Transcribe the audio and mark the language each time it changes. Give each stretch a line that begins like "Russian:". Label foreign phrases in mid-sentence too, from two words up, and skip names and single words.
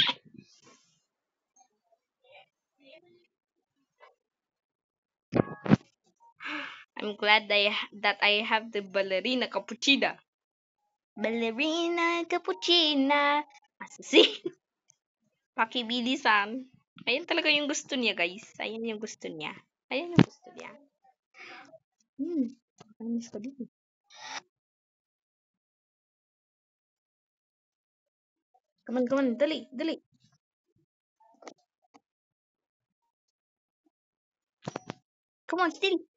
English: I'm glad that I have the ballerina cappuccina. Ballerina cappuccina.
Filipino: Assassin. Pakibilisan. Ayan talaga yung gusto niya, guys. Ayan yung gusto niya. Ayan yung gusto niya. Miss ko dito.
English: Come on,
Filipino: dali, dali.
English: Come on, steal.